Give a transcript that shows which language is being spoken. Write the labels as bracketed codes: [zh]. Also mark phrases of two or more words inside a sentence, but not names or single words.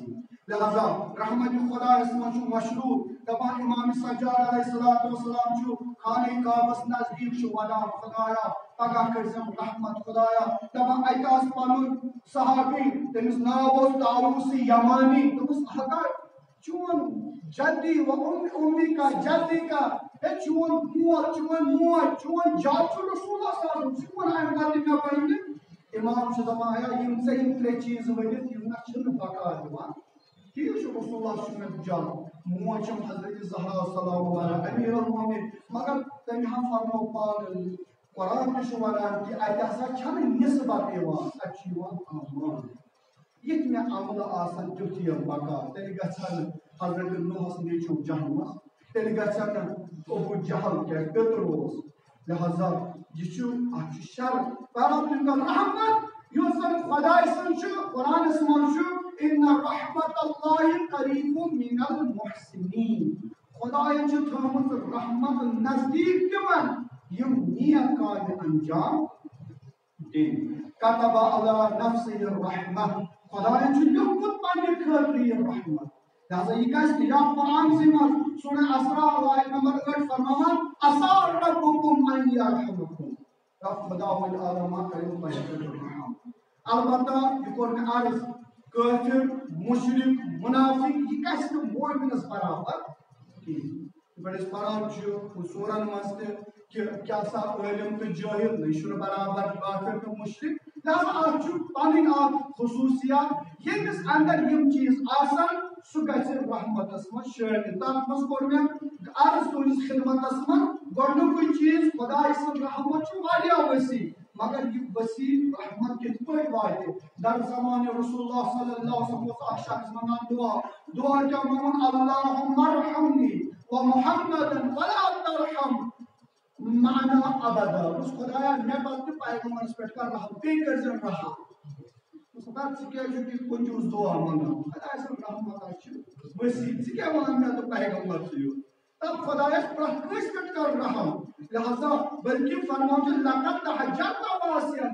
[ks] لہذا رحمت خدایس منٛز چھُ مشروع دپان امام سجاد [ar] علیہ الصلوۃ والسلام [ks] چھُ خانہ کعبس نزدیٖک چھُ ونان خدایا پگاہ کٔرزٮ۪م رحمت. خدایا دپان اَتہِ آس پنُن صحابی تٔمِس ناو اوس طاووس یمانی. دوٚپُس خدا چون جدی و امی کا جدی کا ہے چون موج چون جد چھُ رسول اللہ [ar] صلی اللہ علیہ وسلم. [ks] چون امہِ پتہٕ مےٚ ؤنہِ. امام چھُ دپان ہے یِم ژےٚ یِم ترٛےٚ چیٖز ؤنِتھ یِم نہ چھِنہٕ بقا دِوان. ٹھیٖک چھُ رسول اللہ چھُ مےٚ جد موج چھم حضرت زہرا [ar] سلام علیہا [ks] امیر المومنین. مگر تٔمۍ ہا فرمو پانہٕ قرآن تہِ چھُ ونان کہِ اَتہِ ہسا چھنہٕ نسبت یِوان اَتہِ چھُ یِوان امان. یِتھ مےٚ عملہٕ آسن تیُتھ یِم بقا. تیٚلہِ گژھِ ہا نہٕ حضرت نوحس نیٚچوٗ جہلمس. تیٚلہِ گژھِ ہا نہٕ ابوٗ جہل کیٛاہ پیٚتٕر اوس. لہذا یہ چھُ اَتھ چھُ شرط پیغمبر رحمت یُس زن خداے سُنٛد چھُ قرآنس منٛز چھُ [ar] ان رحمت اللہ قریب من المحسنین. [ks] خدایَن چھِ تھٲومٕژ رحمت نزدیٖک تِمن یِم نیک کامہِ انجام دِنۍ. [ar] کتب علی نفسہ الرحمہ. [ks] خدایَن چھُ لیوٗکھمُت پننہِ خٲطرٕ یہِ رحمت. لہذا یہ گژھِ یا قرآنسٕے منٛز سورہ اسراء آیت نمبر 8 فرماوان [ar] عسیٰ ربکم ان یرحمکم. [ks] رب خدا وَلہِ عالما کٔرِو تۄہہِ پٮ۪ٹھ رحم. البتہ یہ کوٚر مےٚ عرض کٲفر مشرک منافق یہ گژھِ نہٕ مومنس برابر کِہیٖنۍ. یِتھ پٲٹھۍ أسۍ پران چھِ سورن منٛز تہِ کہ کیٛاہ سا عٲلِم تہٕ جٲہِل یہِ چھُنہٕ برابر کافر تہٕ مشرک. لہذا اتھ چھُ پنٕنۍ اکھ خصوٗصیات ییٚمِس اندر یِم چیٖز آسن سُہ گژھِ رحمتس منٛز شٲمِل. تتھ منٛز کوٚر مےٚ عرض تُہنٛدِس خدمتس منٛز گۄڈنیُکُے چیٖز خداے سُنٛد رحمت چھُ واریاہ وسیع. مگر یہ وسیع رحمت کِتھ پٲٹھۍ واتہِ؟ در زمانہِ رسول اللہ [ar] صلی اللہ علیہ وسلم [ks] اوس اکھ شخص ونان دعا کیٛاہ ووٚنُن [ar] اللہُمَّ ارحمنی ومحمدًا ولا ترحم معنا ابدا. [ks] دوٚپُس خدایا مےٚ پتہٕ تہِ پیغمبرس پٮ۪ٹھ کر رحم بیٚیہِ کٔرزٮ۪ن رحم. ژٕ کیٛازِ چھُکھ یہِ کنجوٗس دعا منگان؟ خداے سُنٛد رحمت حظ چھُ وسیع. ژٕ کیٛاہ وَنان مےٚ تہٕ پیغمبر چھُ یُن؟ تب خدایس پرٛٮ۪تھ کٲنٛسہِ پٮ۪ٹھ کر رحم. لہذا بلکہ فرماو چھُ [ar] لقد تہجرت واسعا.